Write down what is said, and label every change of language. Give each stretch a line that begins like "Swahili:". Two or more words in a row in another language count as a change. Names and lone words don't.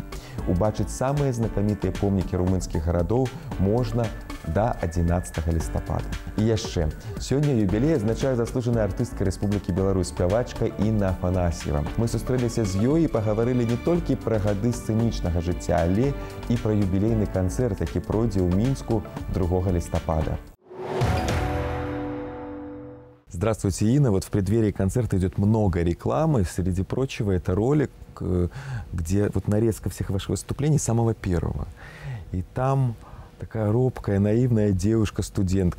Belarusian: Убачыць самыя знакамітыя помнікі румынскіх гарадоў можна да 11 лістапада. І яшчэ, сёння юбілей адзначае заслужаная артыстка Рэспублікі Беларусь, спявачка Інна Афанасьева. Мы сустрэліся з ёй і пагаварылі не толькі пра гады сцэнічнага жыцця, але і пра юбілейны канцэрт, які пройдзе ў Мінску 2 листопада.
Russian: Здравствуйте, Инна. Вот в преддверии концерта идет много рекламы. Среди прочего, это ролик, где вот нарезка всех ваших выступлений, самого первого. И там такая робкая, наивная девушка-студентка.